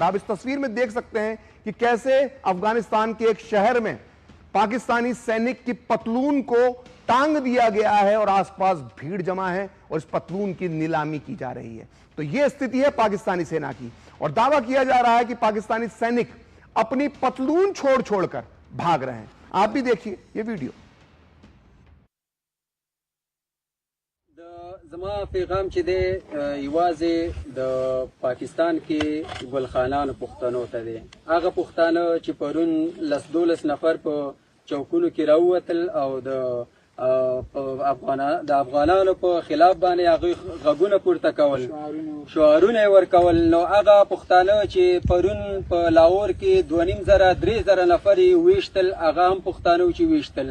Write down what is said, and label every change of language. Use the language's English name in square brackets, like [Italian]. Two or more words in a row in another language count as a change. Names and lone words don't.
[Hindi] आप इस तस्वीर में देख सकते हैं कि कैसे अफगानिस्तान के एक शहर में पाकिस्तानी सैनिक की पतलून को टांग दिया गया है और आसपास भीड़ जमा है और इस पतलून की नीलामी की जा रही है। तो यह स्थिति है पाकिस्तानी सेना की और दावा किया जा रहा है कि पाकिस्तानी सैनिक अपनी पतलून छोड़कर भाग रहे हैं। आप भी देखिए ये वीडियो। [Pashto] زما پیغام چې دی یوازې د پاکستان کې ګلخانانو پښتنو ته دی، هغه پښتانه چې پرون 10-12 نفر په چوکونو کې راووتل او د افغانانو په خلاف باندې هغه غږونه پورته کول، شعارونه ورکول، نو هغه پښتانه چې پرون په لاهور کې 2,500-3,000 نفر ویشتل، هغه هم پښتانه چې ویشتل.